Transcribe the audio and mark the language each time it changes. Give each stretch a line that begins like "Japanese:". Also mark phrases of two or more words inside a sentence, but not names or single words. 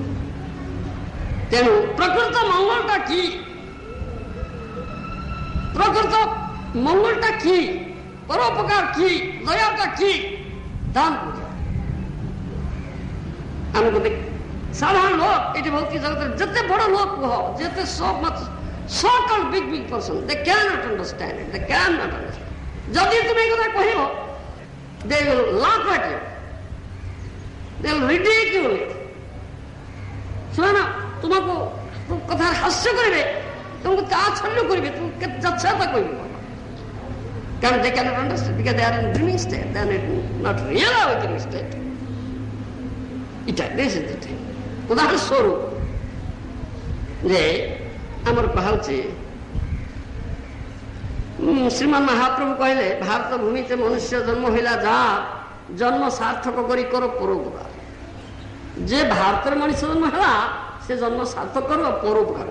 Odia: ତେଣୁ ପ୍ରକୃତ ମଙ୍ଗଳଟା କି? ପ୍ରକୃତ ମଙ୍ଗଳଟା କି? ପରୋପକାର କି? ଦୟାଟା କି? ଆମକୁ ସାଧାରଣ ଲୋକ ଏଠି ଭୌତିକ ଜଗତରେ ଯେତେ ବଡ଼ ଲୋକ କୁହ, ଯେତେ
English: so-called big person, they cannot understand it. They cannot understand.
Odia: ଯଦି ତୁମେ ଏ କଥା କହିବ,
English: they will laugh at you. They will ridicule it.
Odia: ସେମାନେ ତୁମକୁ କଥାରେ ହାସ୍ୟ କରିବେ, ତୁମକୁ ତାଚ୍ଛଲ୍ୟ କରିବେ, ତୁମକୁ କେତେ ଯଚ୍ଛାତା କହିବେ।
English: କାରଣ they cannot understand because they are in dreaming state. They are not real awakening state. This is the thing.
Odia: ଉଦାହରଣ ସ୍ୱରୂପ ଯେ ଆମର କୁହାଉଛି, ଶ୍ରୀମାନ ମହାପ୍ରଭୁ କହିଲେ, ଭାରତ ଭୂମିতে ମନୁଷ୍ୟ ଜନ୍ମ ହେଲା, ଯାହା ଜନ୍ମ ସାର୍ଥକ କରି କର ପରୋପକାର। ଯେ ଭାରତରେ ମଣିଷ ଜନ୍ମ ହେଲା, ସେ ଜନ୍ମ ସାର୍ଥକ କର ପରୋପକାର।